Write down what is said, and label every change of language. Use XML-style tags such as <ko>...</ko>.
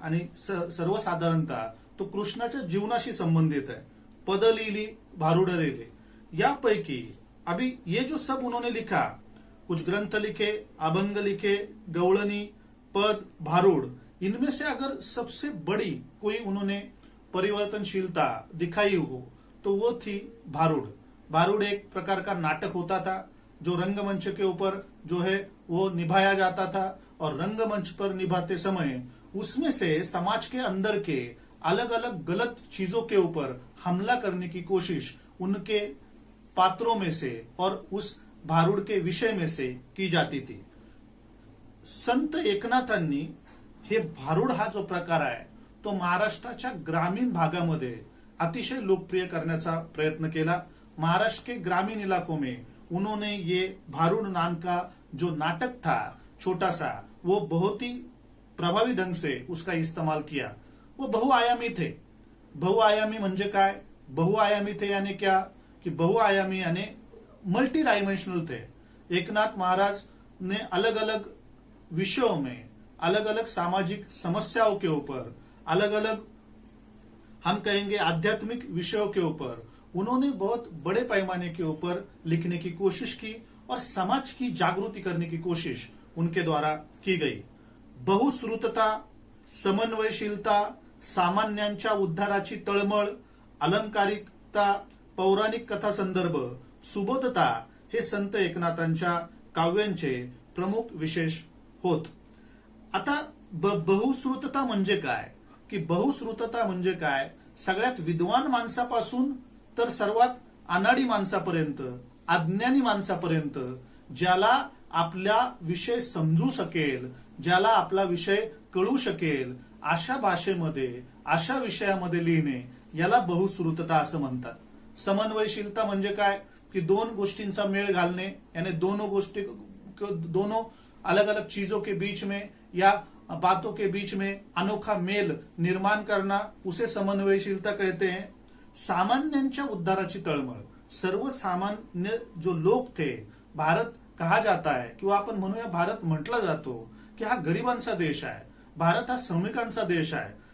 <mr>आणि सर्वसाधारणतः तो कृष्णाच्या जीवनाशी संबंधित है. पद लिहिली, भारुड लिहिले.</mr> <hi>यापैकी अभी ये जो सब उन्होंने लिखा, कुछ ग्रंथ लिखे, अभंग लिखे, गवळणी, पद, भारुड, इनमें से अगर सबसे बड़ी कोई उन्होंने परिवर्तनशीलता दिखाई हो तो वो थी भारुड. भारुड एक प्रकार का नाटक होता था जो रंगमंच के ऊपर जो है वो निभाया जाता था. और रंगमंच पर निभाते समय उसमें से समाज के अंदर के अलग अलग गलत चीजों के ऊपर हमला करने की कोशिश उनके पात्रों में से और उस भारुड के विषय में से की जाती थी.</hi> <mr>संत एकनाथांनी हे भारुड हा जो प्रकार आहे तो महाराष्ट्राच्या ग्रामीण भागामध्ये अतिशय लोकप्रिय करण्याचा प्रयत्न केला.</mr> <hi>महाराष्ट्र के ग्रामीण इलाकों में उन्होंने ये भारुड नाम का जो नाटक था छोटा सा, वो बहुत ही प्रभावी ढंग से उसका इस्तेमाल किया. वो बहुआयामी थे.</hi> <mr>बहुआयामी म्हणजे काय?</mr> <hi>बहुआयामी थे यानी क्या कि बहुआयामी यानी मल्टी डायमेंशनल थे. एकनाथ महाराज ने अलग अलग विषयों में, अलग अलग सामाजिक समस्याओं के ऊपर, अलग अलग हम कहेंगे आध्यात्मिक विषयों के ऊपर उन्होंने बहुत बड़े पैमाने के ऊपर लिखने की कोशिश की और समाज की जागृति करने की कोशिश उनके द्वारा की गई.</hi> <mr>बहुश्रुतता, समन्वयशीलता, सामान्यांच्या उद्धाराची तळमळ, अलंकारिकता, पौराणिक कथा संदर्भ, सुबोधता हे संत एकनाथांच्या काव्यांचे प्रमुख विशेष होत. आता बहुश्रुतता म्हणजे काय की बहुश्रुतता म्हणजे काय? सगळ्यात विद्वान माणसापासून तर सर्वात अनाडी माणसापर्यंत, अज्ञानी माणसापर्यंत ज्याला आपला विषय समजू शकेल, ज्याला आपला विषय कळू शकेल, अशा भाषेमध्ये, अशा विषयामध्ये लिहिणे याला बहुश्रुतता असं म्हणतात। समन्वयशीलता म्हणजे काय की दोन गोष्टींचा मेळ घालणे,</mr> <hi>यानी दोनों अलग अलग चीजों के बीच में या बातों के बीच में अनोखा मेल निर्माण करना, उसे समन्वयशीलता कहते हैं।</hi> <mr>सामान्यांच्या उद्धाराची तळमळ,</mr> <hi>सर्वसामान्य जो लोक थे, भारत कहा जाता है</hi> <mr>किंवा आपण म्हणूया भारत म्हटला जातो की हा गरिबांचा देश आहे, भारत हा श्रमिकांचा देश आहे।</mr>